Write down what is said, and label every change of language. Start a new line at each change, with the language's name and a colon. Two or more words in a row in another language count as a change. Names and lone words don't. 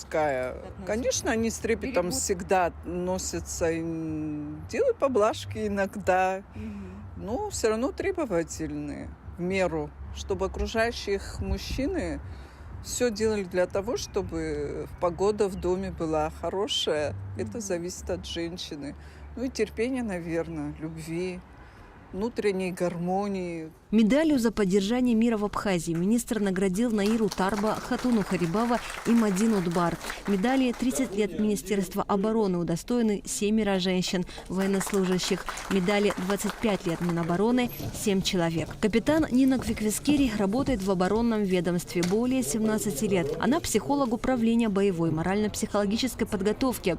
Russian: Конечно, они с трепетом всегда носятся и делают поблажки иногда, но все равно требовательные в меру, чтобы окружающие их мужчины все делали для того, чтобы погода в доме была хорошая. Это зависит от женщины. Ну и терпения, наверное, любви, внутренней гармонии. Медалью за поддержание мира в Абхазии министр наградил Наиру Тарба, Хатуну Харибава и Мадину Дбар. Медали 30 лет Министерства обороны удостоены 7 женщин военнослужащих. Медали 25 лет Минобороны 7 человек. Капитан Нина Квиквискири работает в оборонном ведомстве более 17 лет. Она психолог управления боевой морально-психологической подготовки.